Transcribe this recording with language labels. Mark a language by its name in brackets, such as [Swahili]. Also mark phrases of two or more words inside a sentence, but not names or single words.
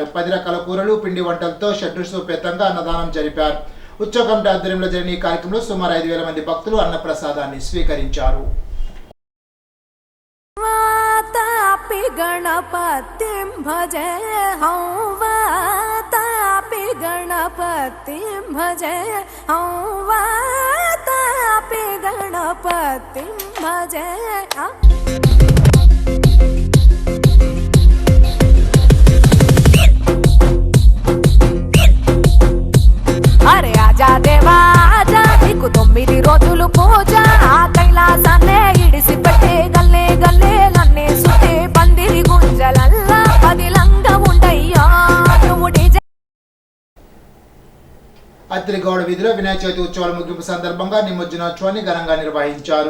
[Telugu] 10 రకాల కూరలు, పిండి వంటలతో షడ్రుసోపేతంగా అన్నదానం జరిపారు. ఉత్సవ కమిటీ ఆధ్వర్యంలో జరిగిన ఈ కార్యక్రమంలో సుమారు 5,000 మంది భక్తులు అన్నప్రసాదాన్ని స్వీకరించారు. [Sanskrit] गणपतिं भजे हं वातापि गणपतिं भजे हं वातापि गणपतिं भजे [Hindi] अरे आजा देवा आजा [Telugu] నీకు 9 రోజులు పూజ ఆ కైలాసాన్నే ఇడిసి పెట్టే గల్లే గల్లే నన్నే సుతే పందిరి గుంజలల్లా పదిలంగా ఉండయ్యా నువ్వు డీజే. అత్తిలి గౌడ వీధిలో వినాయక చవితి ఉత్సవాల ముగింపు సందర్భంగా నిమజ్జనోత్సవాన్ని ఘనంగా నిర్వహించారు.